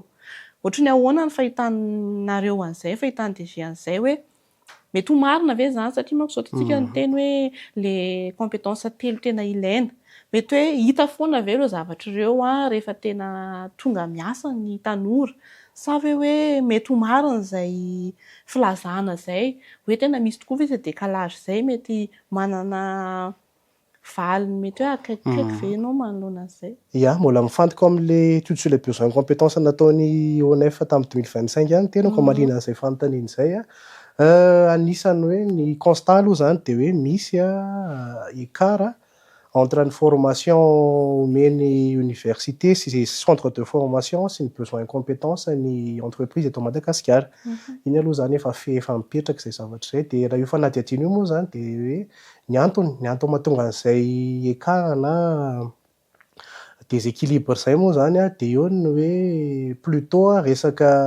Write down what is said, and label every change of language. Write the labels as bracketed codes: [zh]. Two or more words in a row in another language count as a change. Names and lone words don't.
[mg] Ohatry ny ahoana ny fahitanareo an'izay fahitan'ny DG an'izay hoe mety ho marina ve zany satria manko zao tsika niteny hoe le compétence telo tena ilaina mety hoe hita foana ve ireo zavatra ireo rehefa tena tonga miasa ny tanora sa hoe mety ho marina izay filazana zay hoe tena misy tokoa ve izay décalage zay mety manana valiny mety hoe akaikikaiky ve ianao manoloana an'izay ia mbola mifantoka amin'le [fr] étude sur les besoins et compétences [mg] nataony ONF tamin'ny 2025 ihany tenako marina an'izay fanontaniana izay anisany hoe ny constat aloha zany dia hoe misy [fr] écart entre [mg] ny formation omeny université sy [fr] centre de formation [mg] sy ny [fr] besoin et compétences [mg] ny entreprise eto Madagasikara. Iny aloha zany efa mipetraka izay zavatra izay dia raha io fanadihadiana io moa zany dia hoe ny antony mahatonga an'izay écart na déséquilibre zay moa zany dia eo ny hoe plutôt resaka